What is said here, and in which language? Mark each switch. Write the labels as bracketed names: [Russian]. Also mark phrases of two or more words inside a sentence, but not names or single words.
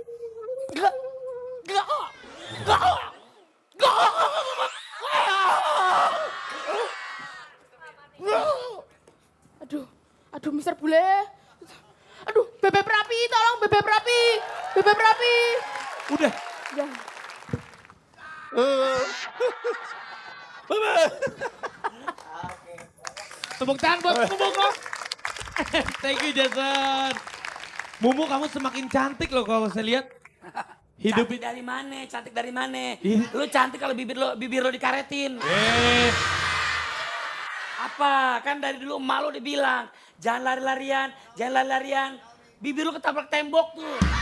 [Indonesian] Aduh, Mister Bule. Aduh, bebek rapi, tolong bebek rapi. Bebek rapi. Udah. Ya. Tepuk tangan buat Mumu kok. [English] Thank you Jason. [Indonesian] Mumu kamu semakin cantik loh kalau saya lihat. Hidup Cantik dari mana? Cantik dari mana? Ih. Lu cantik kalau bibir lo dikaretin. Apa? Kan dari dulu emak lo dibilang, jangan lari-larian. Bibir lo ketabrak tembok tuh.